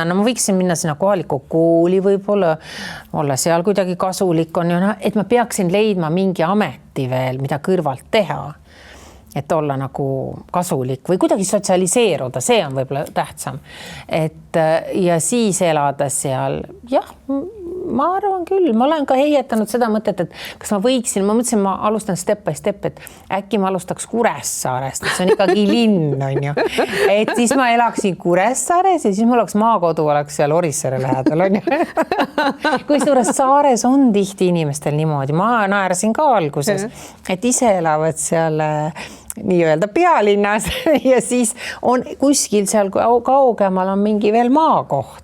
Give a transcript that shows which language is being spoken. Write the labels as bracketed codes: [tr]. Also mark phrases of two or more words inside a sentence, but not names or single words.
[et] No ma võiksin minna sinna kohaliku kooli võib-olla, olla seal kuidagi kasulik on ju, et ma peaksin leidma mingi ameti veel, mida kõrvalt teha. Et olla nagu kasulik või kuidagi sotsialiseeruda, see on võib-olla tähtsam. Ja siis elada seal, jah, ma arvan küll, ma olen ka heietanud seda mõtet, et kas ma võiksin, ma mõtlesin, ma alustan [en] step by step, [et] et äkki ma alustaks Kuressaarest, et see on ikkagi linn, on ju. Et siis ma elaksin Kuressaares ja siis mul oleks maakodu, oleks seal Orissaare lähedal, on ju. Kui suures Saares on tihti inimestel niimoodi, ma naersin ka alguses, et ise elavad seal nii-öelda pealinnas ja siis on kuskil seal kaugemal on mingi veel maakoht.